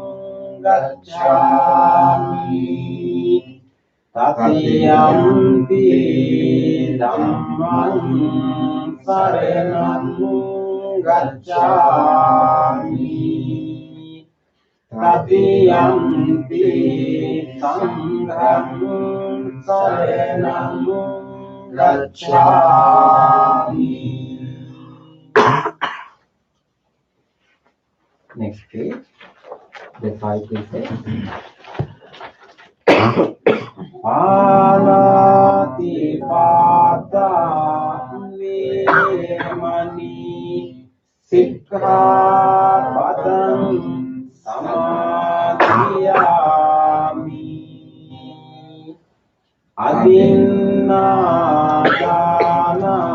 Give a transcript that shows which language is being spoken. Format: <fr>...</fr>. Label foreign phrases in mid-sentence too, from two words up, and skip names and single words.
<pi>gacchami, Tatiyampi Dhammang saranam gacchami, Tatiyampi Sanghang saranam gacchami.</pi> <en>Next page. The five precepts.</en> <pi>Panati pata vemani sikkhapadam samadhiyami, adinādana</pi>